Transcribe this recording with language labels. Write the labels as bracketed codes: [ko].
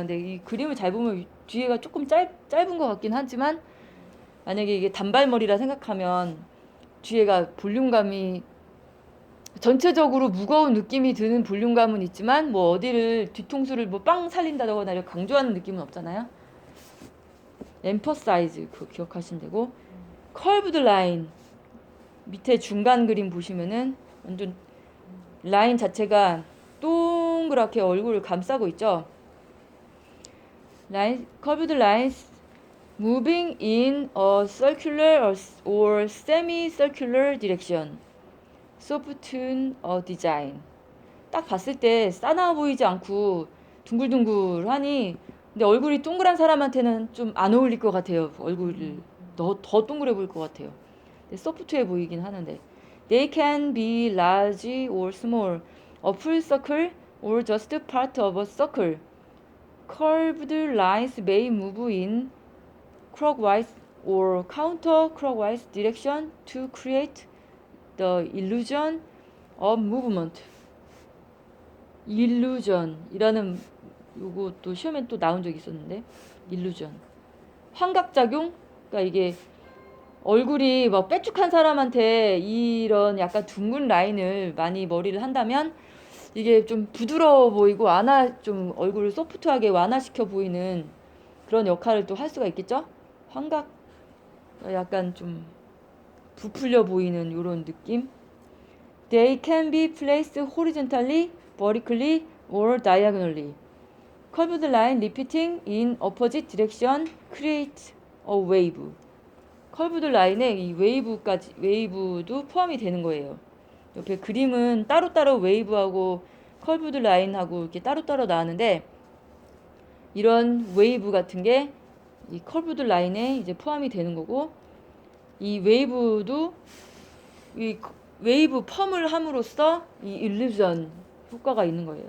[ko] 근데 이 그림을 잘 보면 뒤에가 조금 짧은 것 같긴 하지만 만약에 이게 단발머리라 생각하면 뒤에가 볼륨감이 전체적으로 무거운 느낌이 드는 볼륨감은 있지만 뭐 어디를 뒤통수를 뭐 빵 살린다거나 이렇게 강조하는 느낌은 없잖아요. emphasize 그거 기억하시면 되고 curved line 밑에 중간 그림 보시면은 완전 라인 자체가 동그랗게 얼굴을 감싸고 있죠. [en] curved lines moving in a circular or semi-circular direction. soften a design. [ko] 딱 봤을 때 싸나워 보이지 않고 둥글둥글하니 근데 얼굴이 동그란 사람한테는 좀 안 어울릴 것 같아요. 얼굴이 더 동그래 보일 것 같아요. 소프트해 보이긴 하는데 [en] They can be large or small, a full circle or just part of a circle. curved lines may move in clockwise or counterclockwise direction to create the illusion of movement. [ko] illusion이라는 요거 또 시험에 또 나온 적이 있었는데 illusion. 환각작용? 그러니까 이게 얼굴이 막 빼쭉한 사람한테 이런 약간 둥근 라인을 많이 머리를 한다면 이게 좀 부드러워 보이고 좀 얼굴을 소프트하게 완화시켜 보이는 그런 역할을 또 할 수가 있겠죠? 환각 약간 좀 부풀려 보이는 이런 느낌. [en] They can be placed horizontally, vertically, or diagonally. Curved line repeating in opposite direction create a wave. [ko] 커브드 라인에 이 웨이브도 포함이 되는 거예요. 옆에 그림은 따로따로 웨이브하고 커브드 라인하고 이렇게 따로따로 나왔는데 이런 웨이브 같은 게 이 커브드 라인에 이제 포함이 되는 거고 이 웨이브도 이 웨이브 펌을 함으로써 이 일루전 효과가 있는 거예요.